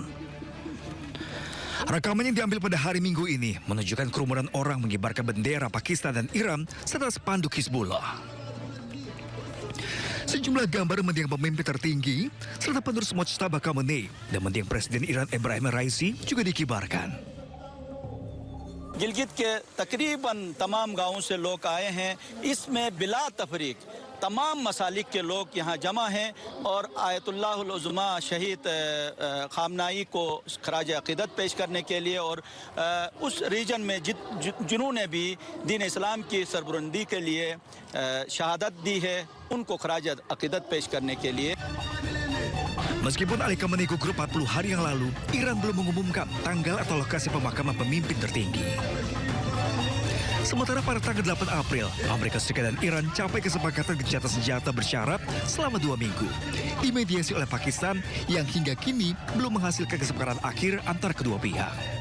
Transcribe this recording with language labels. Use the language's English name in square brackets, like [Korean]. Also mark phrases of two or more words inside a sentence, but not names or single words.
[Indonesian] Rekaman yang diambil pada hari Minggu ini menunjukkan kerumunan orang mengibarkan bendera Pakistan dan Iran serta spanduk Hizbullah. Sejumlah gambar mendiang pemimpin tertinggi serta penerus Mojtaba Khamenei dan mendiang Presiden Iran Ebrahim Raisi juga dikibarkan. [Urdu] گلگت کے تقریباً تمام گاؤں سے لوگ آئے ہیں. اس میں بلا تفریق تمام مسالک کے لوگ یہاں جمع ہیں اور آیت اللہ العظمیٰ شہید خامنہ ای کو خراج عقیدت پیش کرنے کے لیے اور اس ریجن میں جنہوں نے بھی دین اسلام کی سربلندی کے لیے شہادت دی ہے ان کو خراج عقیدت پیش کرنے کے لیے. [Indonesian] Meskipun Ali Khamenei gugur 40 hari yang lalu, Iran belum mengumumkan tanggal atau lokasi pemakaman pemimpin tertinggi. Sementara pada tanggal 8 April, Amerika Serikat dan Iran capai kesepakatan gencatan senjata bersyarat selama 2 minggu, dimediasi oleh Pakistan yang hingga kini belum menghasilkan kesepakatan akhir antara kedua pihak.